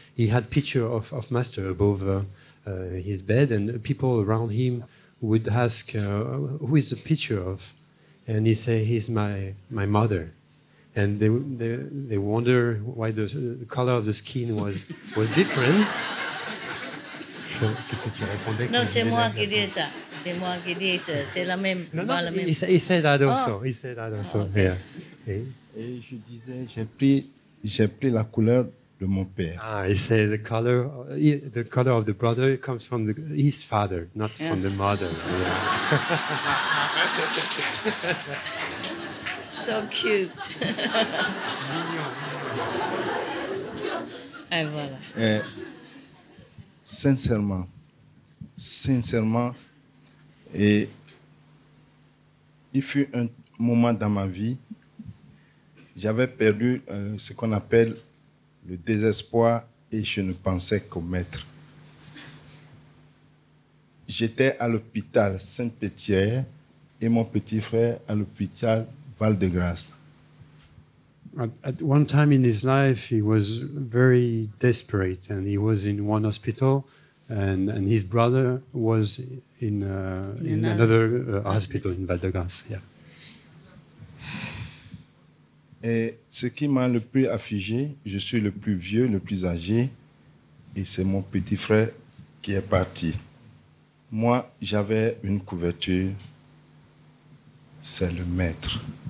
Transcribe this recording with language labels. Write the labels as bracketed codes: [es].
[en] He had picture of Master above his bed, and people around him would ask, "Who is the picture of?" And he say, "He's my mother." And they wonder why the color of the skin was different. [fr] So, qu'est-ce que tu répondais? Non, c'est moi qui dis ça. C'est moi qui dis ça. C'est la même. Non, pas la même. [en] he said that also. Oh. He said that also. Oh, okay. Yeah. [fr] Et je disais, j'ai pris la couleur de mon père. [en] Ah, he said the color of the brother comes from his father, not from the mother. Yeah. So cute. [fr] Et voilà. Sincèrement, et il fut un moment dans ma vie, j'avais perdu ce qu'on appelle le désespoir et je ne pensais qu'au maître. J'étais à l'hôpital Sainte-Pétière et mon petit frère à l'hôpital Val-de-Grâce. [en] At one time in his life, he was very desperate, and he was in one hospital, and his brother was in another hospital in Val-de-Grâce. Yeah. [fr] Et ce qui m'a le plus affligé, je suis le plus vieux, le plus âgé, et c'est mon petit frère qui est parti. Moi, j'avais une couverture, c'est le maître.